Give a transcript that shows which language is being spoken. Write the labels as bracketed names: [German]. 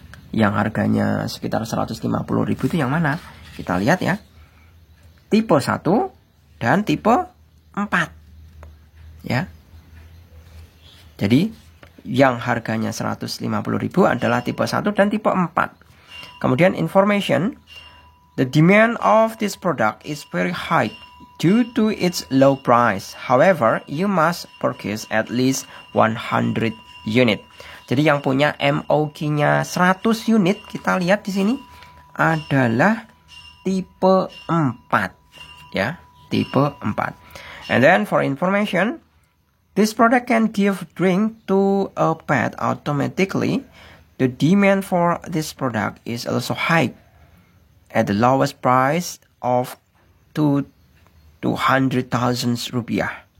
[Indonesian] Yang harganya sekitar 150.000 itu yang mana? Kita lihat ya. Tipe 1 dan tipe 4. Ya. Jadi yang harganya 150.000 adalah tipe 1 dan tipe 4. [English] Kemudian information, the demand of this product is very high due to its low price. However, you must purchase at least 100 unit. [Indonesian] Jadi yang punya MOQ-nya 100 unit, kita lihat di sini adalah tipe 4. Ya, tipe 4. [English] And then for information, this product can give drink to a pet automatically. The demand for this product is also high at the lowest price of 200,000 rupiah.